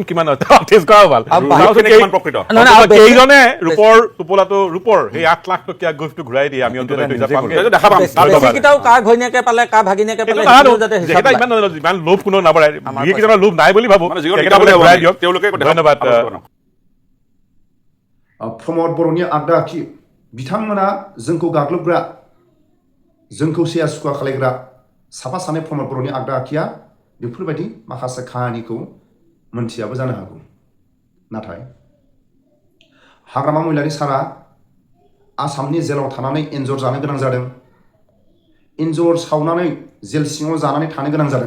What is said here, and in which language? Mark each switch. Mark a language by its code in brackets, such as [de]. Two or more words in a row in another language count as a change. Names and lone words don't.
[as] কিমান টেষ্ট কৰা ভাল, প্ৰকৃত কেইজনে ৰূপৰ টোপোলাটো ৰূপৰ সেই 8 লাখ টকীয়া গিফ্টটো ঘূৰাই দিয়ে আমি অন্তত দেখা পাম। কাৰ ঘৈণীয়েকে পালে কাৰ ভাগিনীয়েকে পালে ইমান লোভ কোনো নাবাঢ়ায়, যিকেইজনৰ লোভ নাই বুলি ভাবো তেওঁলোকে। ধন্যবাদ। [brx] प्रमद बर'नि आगदा आखि बिथांमोना जोंखौ गाग्लोबग्रा, जोंखौ सिया सुखुवा खालायग्रा साफा सानै प्रमद बर'नि आगदा आखिया बेफोरबायदि माखासे खाहानिखौ मोनथियाबो जानो हागौ। नाथाय हाग्रामा महिलारि सारा आसामनि जेलाव थानानै एन्जर जानो गोनां जादों, एन्जर सावनानै जेल सिङाव जानानै थानो गोनां जादों।